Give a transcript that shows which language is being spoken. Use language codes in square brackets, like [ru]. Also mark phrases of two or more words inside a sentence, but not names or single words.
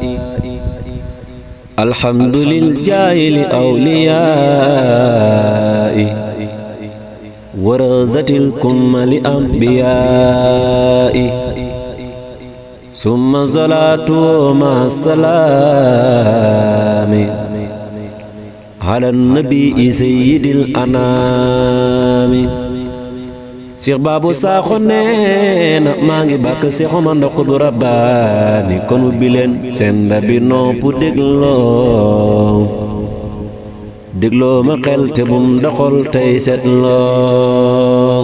[ar] الحمد لله لأوليائي ورثة الكمل أنبيائي. ثم الصلاة مع السلام على النبي سيد الأنام. [wo] Cheikh Babou Sakho neena maa ngi bàkk Cheikh Omar Ndaw Qutbu Rabbaani kon ubbi leen seen ndabi nopp dégloo ma xel te bum doxal tey seetloo.